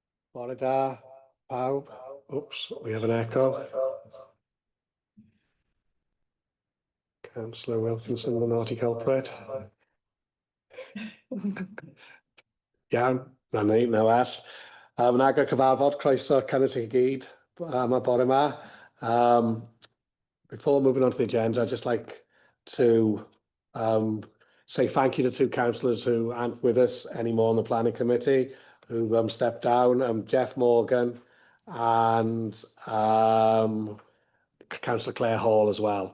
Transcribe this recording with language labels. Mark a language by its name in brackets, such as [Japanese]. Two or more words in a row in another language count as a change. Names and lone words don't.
[Welsh] Bore da, pawb. [English] Oops, we have an echo. Councillor Wilkinson, the naughty culprit. [Welsh] Iawn, na ni, no F. Yn agor cyfarfod, croeso cynnes i gyd am y bore yma. [English] Before moving on to the agenda, I'd just like to say thank you to two councillors who aren't with us anymore on the planning committee, who stepped down, Jeff Morgan and Councillor Claire Hall as well.